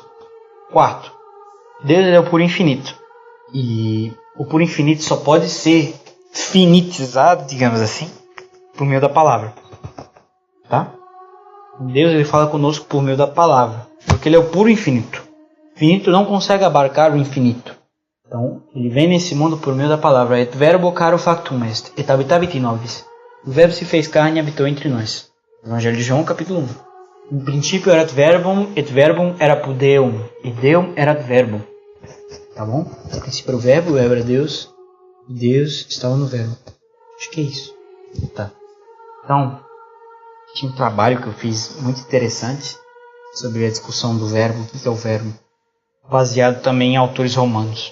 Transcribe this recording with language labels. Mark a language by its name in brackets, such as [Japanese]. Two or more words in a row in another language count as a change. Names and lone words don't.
[Portuguese] Quarto, Deus é o puro infinito. E o puro infinito só pode ser finitizado, digamos assim, por meio da palavra. Tá? Deus ele fala conosco por meio da palavra. Porque ele é o puro infinito. O infinito não consegue abarcar o infinito. Então, ele vem nesse mundo por meio da palavra. [Latin] Et verbo caro factum est, et habitabit nobis. [Portuguese] O verbo se fez carne e habitou entre nós. Evangelho de João, capítulo 1. No princípio [Latin] erat verbum, et verbum erat Deum, e Deum erat verbum. [Portuguese] Tá bom? No princípio era o verbo era Deus, e Deus estava no verbo. Acho que é isso. Tá. Então, tinha um trabalho que eu fiz muito interessante sobre a discussão do verbo, o que é o verbo, baseado também em autores romanos.